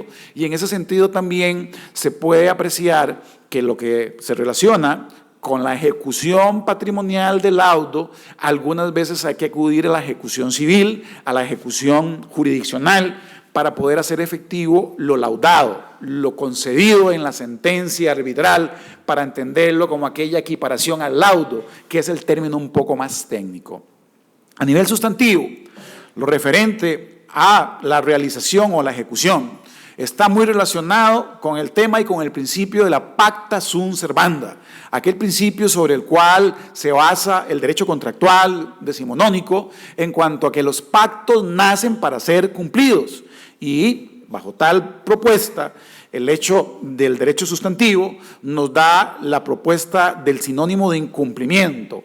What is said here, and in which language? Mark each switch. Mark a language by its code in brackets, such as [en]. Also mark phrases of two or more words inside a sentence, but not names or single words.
[es] y en ese sentido también se puede apreciar que lo que se relaciona con la ejecución patrimonial del laudo, algunas veces hay que acudir a la ejecución civil, a la ejecución jurisdiccional, para poder hacer efectivo lo laudado, lo concedido en la sentencia arbitral, para entenderlo como aquella equiparación al laudo, que es el término un poco más técnico. A nivel sustantivo, lo referente a la realización o la ejecución está muy relacionado con el tema y con el principio de la [la] pacta sunt servanda, [es] aquel principio sobre el cual se basa el derecho contractual decimonónico en cuanto a que los pactos nacen para ser cumplidos, y bajo tal propuesta el hecho del derecho sustantivo nos da la propuesta del sinónimo de incumplimiento.